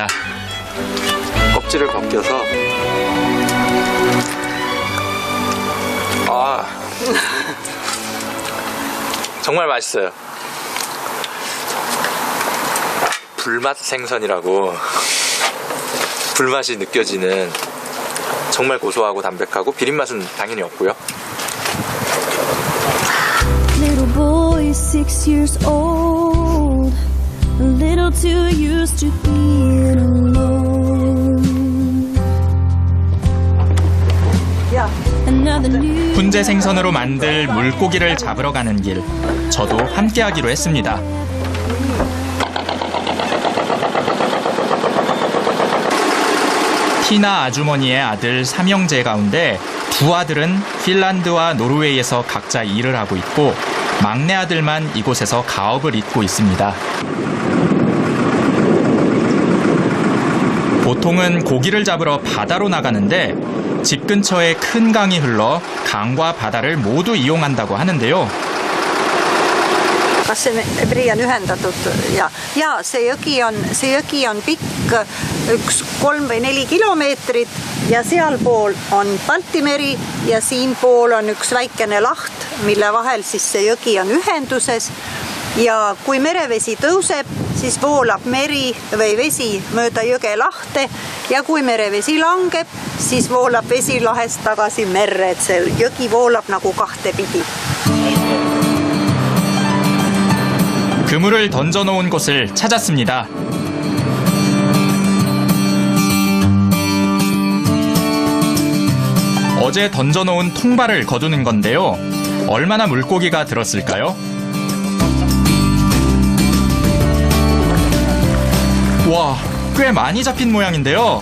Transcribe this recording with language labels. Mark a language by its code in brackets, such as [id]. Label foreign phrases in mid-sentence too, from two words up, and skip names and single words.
[ko] 껍질을 벗겨서 정말 맛있어요. 불맛 생선이라고 불맛이 느껴지는 정말 고소하고 담백하고 비린맛은 당연히 없고요. [en] Little boy, 6 years old, a little too used to being alone. Another new [ko] 훈제 생선으로 만들 물고기를 잡으러 가는 길, 저도 함께하기로 했습니다. 티나 아주머니의 아들 3형제 가운데 두 아들은 핀란드와 노르웨이에서 각자 일을 하고 있고 막내 아들만 이곳에서 가업을 잇고 있습니다. 보통은 고기를 잡으러 바다로 나가는데 집 근처에 큰 강이 흘러 강과 바다를 모두 이용한다고 하는데요. [et] Kas se Brian ühendatud ja see jõgi on pikk 3 või 4 kilomeetrit ja sealpool on Balti meri ja siinpool on üks väikene laht, mille vahel siis see jõgi on ühenduses ja kui merevesi tõuseb, siis voolab meri või vesi mööda jõge lahte ja kui merevesi langeb, siis voolab vesi lahest tagasi merre, et see jõgi voolab nagu kahtepidi. [ko] 그물을 던져놓은 곳을 찾았습니다. 어제 던져놓은 통발을 거두는 건데요. 얼마나 물고기가 들었을까요? 와, 꽤 많이 잡힌 모양인데요.